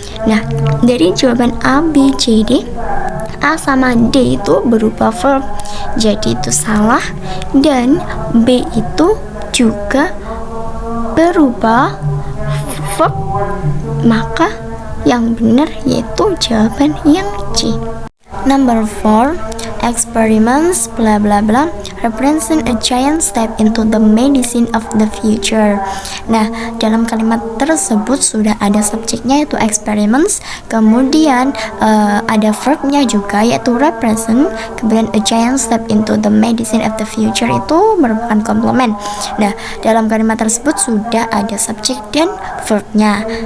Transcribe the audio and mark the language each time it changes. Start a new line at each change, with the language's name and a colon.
Indonesian: Nah, dari jawaban A, B, C, D, A sama D itu berupa verb, jadi itu salah, dan B itu juga berupa verb, maka yang benar yaitu jawaban yang C.
English: Number 4, experiments bla bla bla represent a giant step into the medicine of the future.
Indonesian: Nah, dalam kalimat tersebut sudah ada subjeknya yaitu experiments, kemudian ada verbnya juga yaitu represent, kemudian
English: a giant step into the medicine of the future
Indonesian: itu merupakan komplement. Nah, dalam kalimat tersebut sudah ada subjek dan verbnya.